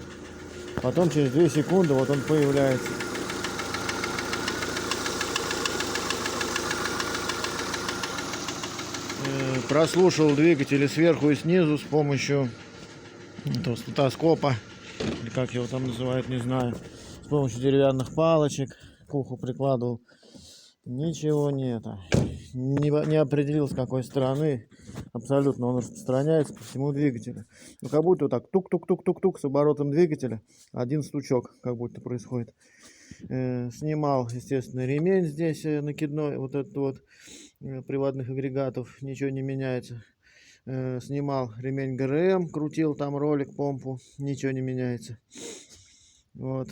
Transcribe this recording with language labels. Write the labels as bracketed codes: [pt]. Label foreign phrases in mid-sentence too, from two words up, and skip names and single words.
[ru] Потом через 2 секунды вот он появляется. Прослушал двигатели сверху и снизу с помощью этого стетоскопа, или как его там называют, не знаю. С помощью деревянных палочек к уху прикладывал. Ничего нет. Не определил, с какой стороны. Абсолютно он распространяется по всему двигателю. Ну, как будто вот так тук-тук-тук-тук-тук с оборотом двигателя. Один стучок как будто происходит. Снимал, естественно, ремень здесь накидной, вот этот вот приводных агрегатов. Ничего не меняется. Снимал ремень ГРМ, крутил там ролик, помпу. Ничего не меняется. Вот.